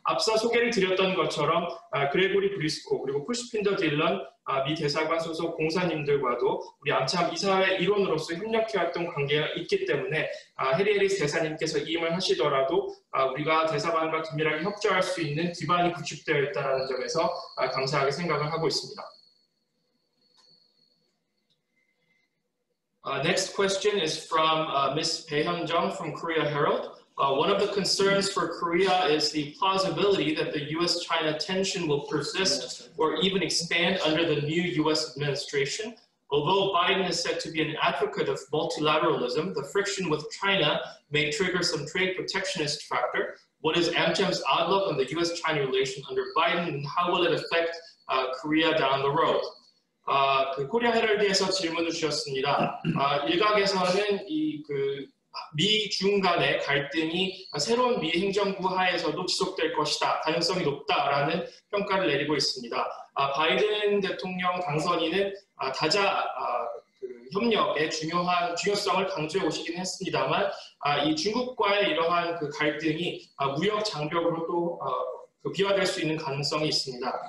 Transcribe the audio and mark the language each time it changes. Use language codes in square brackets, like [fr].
[ko] 앞서 소개를 드렸던 것처럼 그레고리 브리스코 그리고 푸시핀더 딜런 미 대사관 소속 공사님들과도 우리 암참 이사회 일원으로서 협력해왔던 관계가 있기 때문에 해리 해리스 대사님께서 이임을 하시더라도 우리가 대사관과 긴밀하게 협조할 수 있는 기반이 구축되어 있다는 점에서 감사하게 생각을 하고 있습니다. [en] Next question is from Ms. Baehyun Jung from Korea Herald. One of the concerns for Korea is the plausibility that the U.S.-China tension will persist or even expand under the new U.S. administration. Although Biden is said to be an advocate of multilateralism, the friction with China may trigger some trade protectionist factor. What is AMCHAM's outlook on the U.S.-China relation under Biden, and how will it affect Korea down the road? [ko] 그 코리아 헤럴드에서 질문을 주셨습니다. 일각에서는 미중 간의 갈등이 새로운 미 행정부 하에서도 지속될 것이다, 가능성이 높다라는 평가를 내리고 있습니다. 바이든 대통령 당선인은 다자 협력의 중요성을 강조해 오시긴 했습니다만 이 중국과의 이러한 그 갈등이 무역 장벽으로 또 비화될 수 있는 가능성이 있습니다.